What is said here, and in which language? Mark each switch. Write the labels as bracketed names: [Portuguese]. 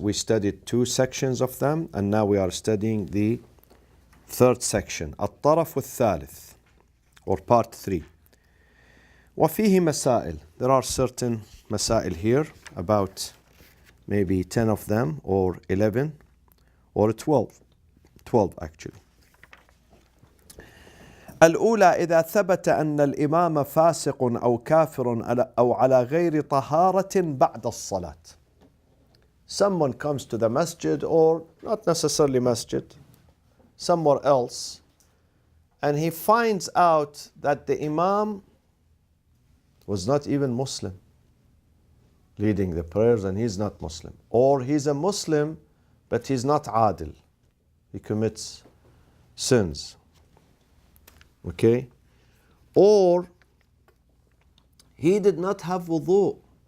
[English] We studied two sections of them, and now we are studying the third section, [Arabic] الطرف الثالث, [English] or part 3. [Arabic] وفيه مسائل. [English] There are certain مسائل here, about maybe 10 of them, or 11, or 12. 12 actually. [Arabic] الأولى إذا ثبت أن الإمام فاسق أو كافر أو على غير طهارة بعد الصلاة. [English] Someone comes to the masjid, or not necessarily masjid, somewhere else, and he finds out that the imam was not even Muslim leading the prayers, and he's not Muslim, or he's a Muslim but he's not adil, he commits sins, okay, or he did not have wudu.